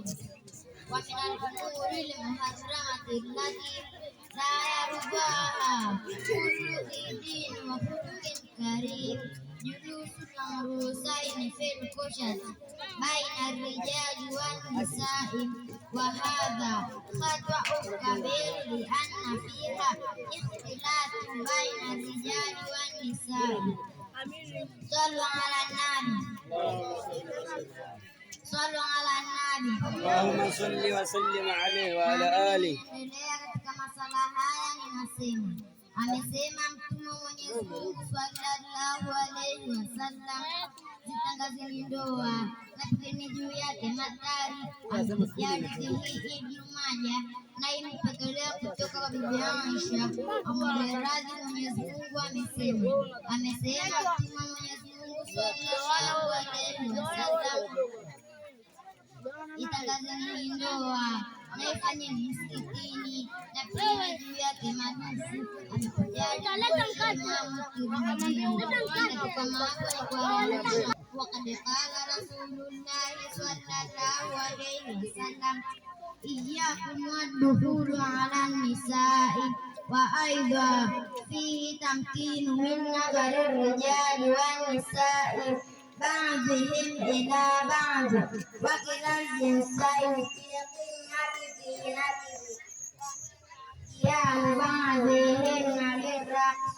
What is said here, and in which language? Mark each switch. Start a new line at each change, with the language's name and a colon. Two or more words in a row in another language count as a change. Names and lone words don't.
Arabic: ومن الأمور المحرمة التي لا يرضاها كل دين وخلق كريم جلوس العروسين في الكوشة بين الرجال والنساء، وهذا خطأ كبير لأن فيها اختلاف بين الرجال والنساء. صلوا على النبي. صلوا على النبي. اللهم صل وسلم عليه وعلى آله.
Swahili: Katika masala haya ninasema, amesema Mtume Mwenyezi Mungu
Arabic: صلى الله عليه وسلم,
Swahili: zitangazeni ndoa na pigeni juu yake matari. Hadithi hii Ibn Majah na imepokelewa kutoka kwa Bibi Aisha radhi Mwenyezi Mungu amesema Mtume Mwenyezi Mungu
Arabic: صلى الله عليه وسلم,
Swahili: itangazeni ndoa na ifanyeni msikitini na pigeni juu yake madufu.
Arabic: وقد قال رسول الله صلى الله عليه وسلم إياكم والدخول على النساء. وأيضا فيه تمكين من نظر الرجال والنساء بعضهم إلى بعض وكلا الجنسين في قمة زينته بعضهم للرقص.